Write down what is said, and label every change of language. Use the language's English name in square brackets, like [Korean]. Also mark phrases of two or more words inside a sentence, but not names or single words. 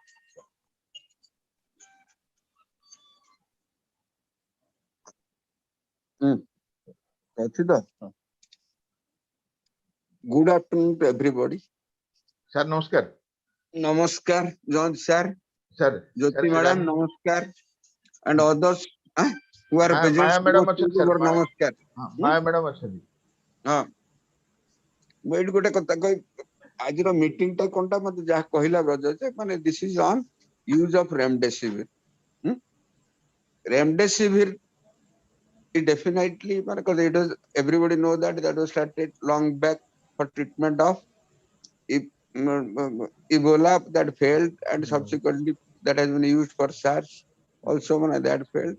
[English] Good afternoon to everybody. Sir, namaskar. Namaskar, John sir. Sir. Jyoti madam, namaskar. And others who are present. Maya madam achandi sir. Namaskar. Maya madam achandi. [Odia] हाँ ମୁଁ ଏଇଠି ଗୋଟେ କଥା କହି ଆଜିର ମିଟିଂ ଟା କୋନଟା ମତେ ଯାହା କହିଲା ବ୍ରଜ ଯେ ମାନେ [English] this is on use of remdesivir. Remdesivir is definitely because it was everybody know that was started long back for treatment of Ebola that failed, and subsequently that has been used for SARS also that failed.